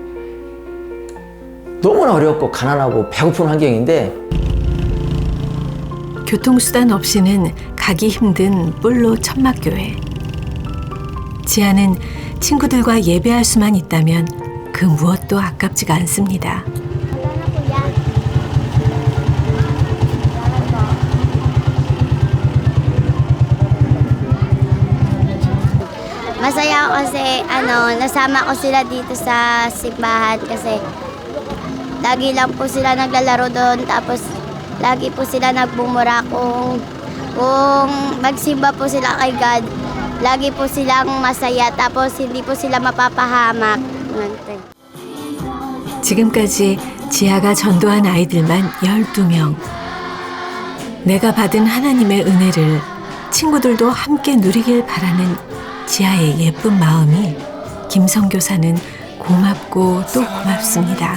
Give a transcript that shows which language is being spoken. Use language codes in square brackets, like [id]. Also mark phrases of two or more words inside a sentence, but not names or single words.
[ko] 너무나 어렵고 가난하고 배고픈 환경인데 교통수단 없이는 가기 힘든 뿔로 천막교회. 지아는 친구들과 예배할 수만 있다면 그 무엇도 아깝지가 않습니다. [tl] Masaya ako kasi nasama ko sila dito sa simbahan kasi lagi lang po sila naglalaro doon tapos lagi po sila nagbumura kung magsimba po sila kay God. Lagi po silang masaya tapos hindi po sila mapapahamak. [ko] 지금까지 지아가 전도한 아이들만 12명. 내가 받은 하나님의 은혜를 친구들도 함께 누리길 바라는 지아의 예쁜 마음이 김성교사는 고맙고 또 고맙습니다.